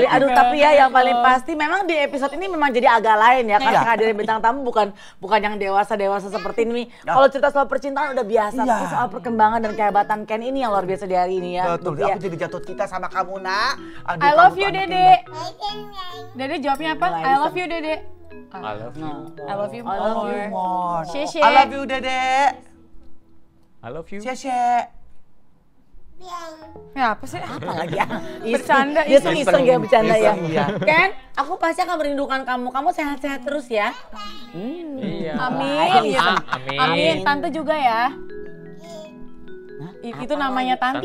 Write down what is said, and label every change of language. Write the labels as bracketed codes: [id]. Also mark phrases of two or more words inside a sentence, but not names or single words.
[id] Aduh, tapi ya yang paling pasti memang di episode ini memang jadi agak lain ya. Karena kehadiran bintang tamu bukan yang dewasa seperti ini. Kalau cerita soal percintaan udah biasa, tapi soal perkembangan dan kehebatan Ken ini yang luar biasa di hari ini ya. Betul, aku jadi jatuh cinta sama kamu, Nak. Aduh, [en] I love kamu you, [id] tuh anak Dede. yang Dede jawabnya apa? [en] I love you, Dede. I love you. I love you I love you more. more. Sheshe. I love you, Dede. I love you. Sheshe. [id] Ya apa sih? Apa lagi ya? Bercanda, Dia tuh iseng ya bercanda ya. Iseng, iya. Ken, aku pasti akan merindukan kamu. Kamu sehat-sehat terus ya. Iya. Amin. Amin. Amin. Tante juga ya. Itu namanya tante.